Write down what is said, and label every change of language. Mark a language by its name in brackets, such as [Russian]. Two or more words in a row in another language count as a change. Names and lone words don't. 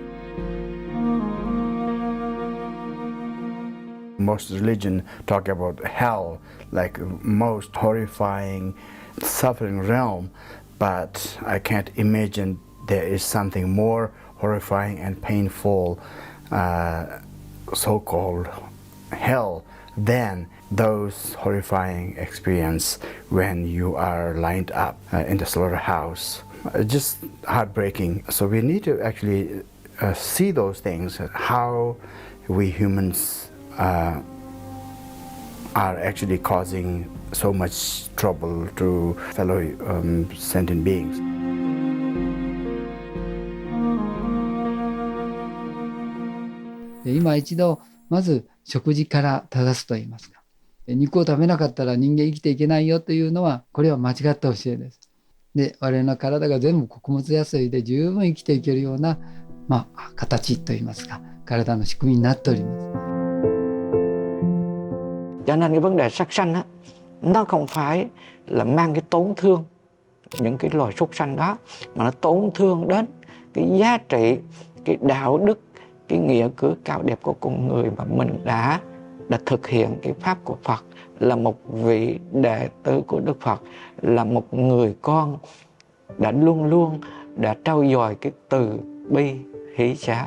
[English] Most religion talk about hell, like most horrifying suffering realm, but I can't imagine there is something more horrifying and painful, so-called hell, than those horrifying experience when you are lined up in the slaughterhouse. Just heartbreaking. So we need to actually see those things, how we humans are actually causing so much trouble to fellow sentient beings. [Japanese] 今一度まず食事から正すといいますか、肉を食べなかったら人間生きていけないよというのは、これは間違った教えです。で、我々の体が全部穀物野菜で十分生きていけるような、形といいますか、体の仕組みになっております。 [Vietnamese] Cho nên cái vấn đề sát sanh á, nó không phải là mang cái tổn thương những cái loài súc sanh đó, mà nó tổn thương đến cái giá trị, cái đạo đức, cái nghĩa cử cao đẹp của con người mà mình đã thực hiện cái pháp của Phật, là một vị đệ tử của Đức Phật, là một người con đã luôn luôn đã trau dồi cái từ bi hỷ xả.